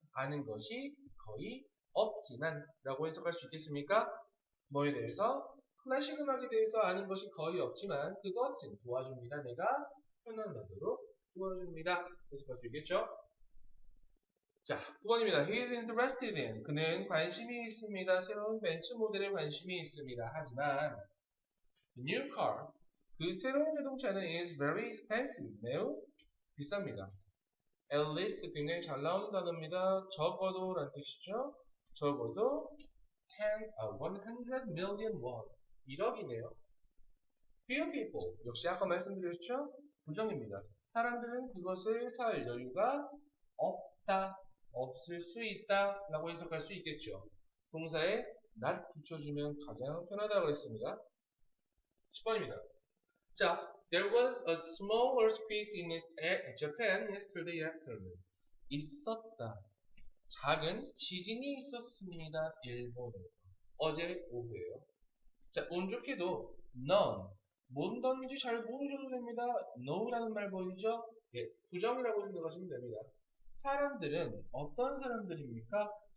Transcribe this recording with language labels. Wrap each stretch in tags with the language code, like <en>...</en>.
<ko>아는 것이 거의 없지만 라고 해석할 수 있겠습니까? 뭐에 대해서? 클래식 음악에 대해서 아는 것이 거의 없지만 그것은 도와줍니다. 내가 편안하도록 도와줍니다. 해석할 수 있겠죠? 자, 9번입니다.</ko> <en>He is interested in.</en> <ko>그는 관심이 있습니다. 새로운 벤츠 모델에 관심이 있습니다. 하지만</ko> <en>the new car.</en> <ko>그 새로운 자동차는</ko> <en>is very expensive.</en> <ko>매우 비쌉니다.</ko> <en>At least</en> <ko>굉장히 잘 나오는 단어입니다. 적어도 라는 뜻이죠. 적어도</ko> <en>100 million won.</en> <ko>1억이네요.</ko> <en>Few people.</en> <ko>역시 아까 말씀드렸죠? 부정입니다. 사람들은 그것을 살 여유가 없다. 없을 수 있다. 라고 해석할 수 있겠죠. 동사에 not 붙여주면 가장 편하다고 그랬습니다. 10번입니다.</ko> <en>자, there was a small earthquake in Japan yesterday afternoon.</en> <ko>있었다. 작은 지진이 있었습니다. 일본에서. 어제 오후에요. 자, 운 좋게도 none. 뭔던지 잘 모르셔도 됩니다. no라는 말 보이죠? 예, 부정이라고 생각하시면 됩니다. 사람들은 어떤 사람들입니까?</ko>